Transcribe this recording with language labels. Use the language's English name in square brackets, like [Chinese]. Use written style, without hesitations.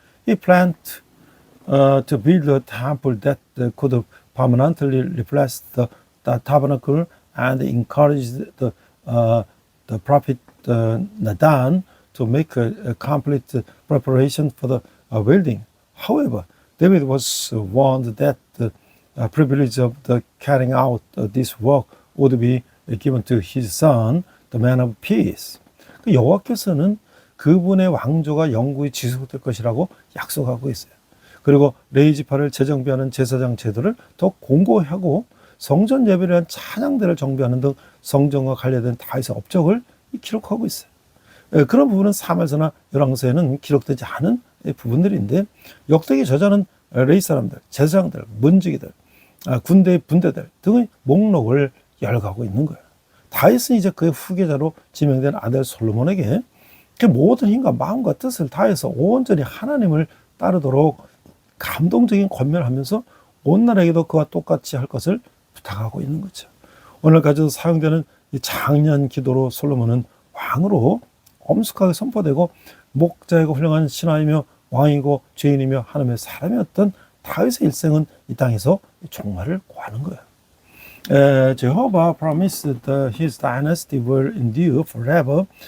[English] He planned to build a temple that could permanently replace the tabernacle and encouraged the prophet Nathan to make a complete preparation for the building. However, David was warned that the privilege of the carrying out this work would be given to his son, the man of peace. [Korean] 여호와께서는 그분의 왕조가 영구히 지속될 것이라고 약속하고 있어요. 그리고 레위지파를 재정비하는 제사장 제도를 더 공고하고 성전 예배를 위한 찬양대를 정비하는 등 성전과 관련된 다윗의 업적을 기록하고 있어요. 그런 부분은 사무엘서나 열왕서에는 기록되지 않은 부분들인데 역대기 저자는 레위 사람들, 제사장들, 문지기들, 군대의 분대들 등의 목록을 열거하고 있는 거예요. 다윗은 이제 그의 후계자로 지명된 아들 솔로몬에게 그 모든 힘과 마음과 뜻을 다해서 온전히 하나님을 따르도록 감동적인 권면을 하면서 온 나라에게도 그와 똑같이 할 것을 부탁하고 있는 거죠. 오늘까지도 사용되는 이 장년 기도로 솔로몬은 왕으로 엄숙하게 선포되고 목자이고 훌륭한 신하이며 왕이고 죄인이며 하나님의 사람이었던 다윗의 일생은 이 땅에서 종말을 고하는 거예요. [English] Jehovah promised that his dynasty will endure forever.